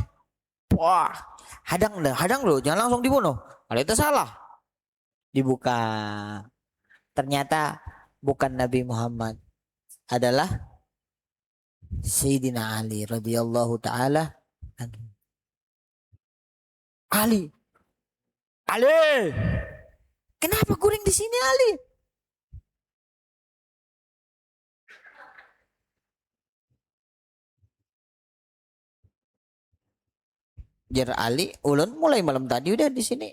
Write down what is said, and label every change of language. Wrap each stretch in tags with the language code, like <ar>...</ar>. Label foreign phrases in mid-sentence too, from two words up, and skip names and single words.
<id>Wah, hadang loh, jangan langsung dibunuh. Kalau itu salah. Dibuka. Ternyata bukan Nabi Muhammad, adalah Sayyidina Ali</id> <ar>radhiyallahu taala anhu.</ar> <id>Ali. Ali.</id> <bjn>Kenapa guring di sini Ali? Jar Ali, ulun mulai malam tadi udah di sini.</bjn>